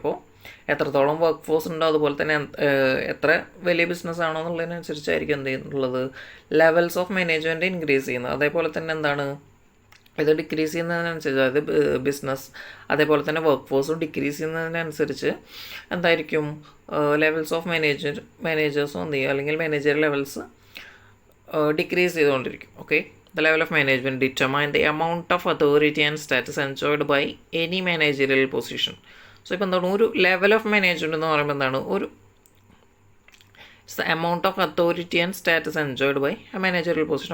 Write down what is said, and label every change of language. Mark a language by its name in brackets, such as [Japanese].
[Malayalam] അപ്പോൾ എത്രത്തോളം work force ഉണ്ടോ അതുപോലെ തന്നെ എത്ര വലിയ ബിസിനസ് ആണോ എന്നുള്ളതിനനുസരിച്ചായിരിക്കും എന്ത് ചെയ്യുന്നുള്ളത് ലെവൽസ് ഓഫ് മാനേജ്മെൻറ്റ് ഇൻക്രീസ് ചെയ്യുന്നത്. അതേപോലെ തന്നെ എന്താണ് ഇത് ഡിക്രീസ് ചെയ്യുന്നതിനനുസരിച്ച്, അതായത് ബിസിനസ് അതേപോലെ തന്നെ വർക്ക് ഫോഴ്സും ഡിക്രീസ് ചെയ്യുന്നതിനനുസരിച്ച് എന്തായിരിക്കും ലെവൽസ് ഓഫ് മാനേജേഴ്സും എന്ത് ചെയ്യും, അല്ലെങ്കിൽ മാനേജർ ലെവൽസ് ഡിക്രീസ് ചെയ്തുകൊണ്ടിരിക്കും. [English] Okay, the level of management determine the amount of authority and status enjoyed by any managerial position. So [Malayalam] ഇപ്പോൾ എന്താണ് ഒരു [English] level of management [Malayalam] എന്ന് പറയുമ്പോൾ എന്താണ് ഒരു [English] Amount of authority and status enjoyed by a managerial position.